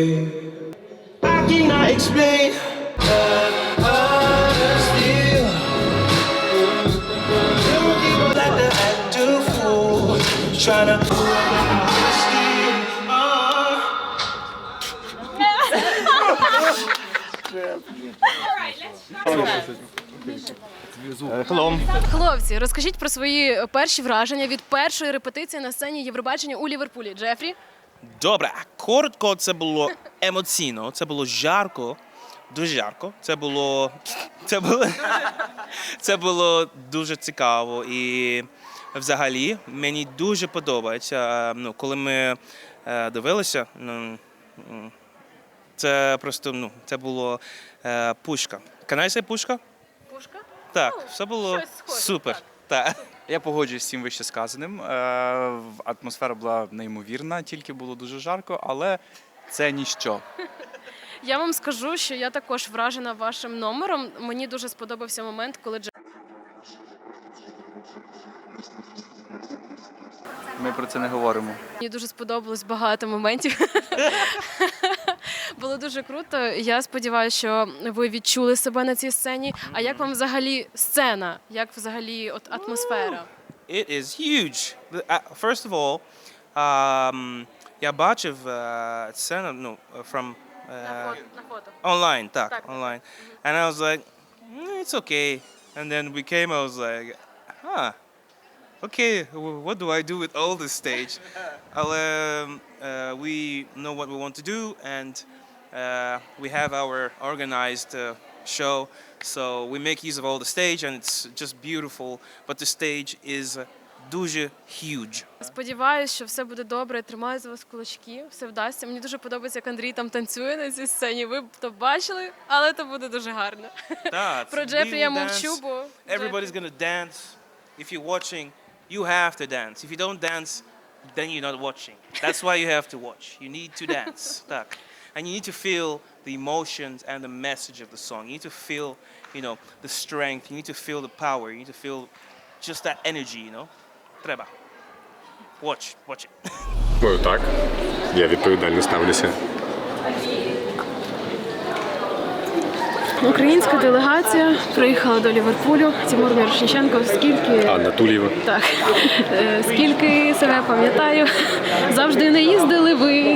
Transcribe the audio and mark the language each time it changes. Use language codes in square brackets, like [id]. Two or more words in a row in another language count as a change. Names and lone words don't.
[en] I cannot explain. Still, like the actor fool, trying to. [uk] Хлопці, розкажіть про свої перші враження від першої репетиції на сцені Євробачення у Ліверпулі. Джефрі? Добре, коротко, це було емоційно, це було жарко, дуже жарко. Це було дуже цікаво і взагалі мені дуже подобається. Ну, коли ми дивилися, це просто це було пушка. [en] Can I say пушка? [uk] Пушка? Так, все було супер. Так. Я погоджуюсь з цим вище сказаним. Атмосфера була неймовірна, тільки було дуже жарко, але це ніщо. Я вам скажу, що я також вражена вашим номером. Мені дуже сподобався момент, коли Ми про це не говоримо. Мені дуже сподобалось багато моментів. Було дуже круто. Я сподіваюся, що ви відчули себе на цій сцені. А як вам взагалі сцена? Як взагалі атмосфера? [en] It is huge. First of all, [uk] я бачив сцену, from На фото. online, так, [en] online. And I was like, it's okay. And then we came, I was like, okay, what do I do with all this stage? We know what we want to do, and we have our organized show, so we make use of all the stage, and it's just beautiful. But the stage is дуже huge. [uk] Сподіваюсь, що все буде добре. Тримаю за вас кулачки, все вдасться. Мені дуже подобається, як Андрій там танцює на цій сцені. Ви б то бачили, але це буде дуже гарно. Про Джефрі я мовчу, бо [en] everybody's gonna dance. If you're watching, you have to dance. If you don't dance, then you're not watching. That's why you have to watch. You need to dance. Так. And you need to feel the emotions and the message of the song. You need to feel, the strength. You need to feel the power. You need to feel just that energy, Треба. Watch it. [uk] Ну так, я відповідально ставлюся. Українська делегація приїхала до Ліверпулю. Тимур Мірошниченко, скільки... Анна Тулієва. Так. Скільки себе пам'ятаю, завжди не їздили ви.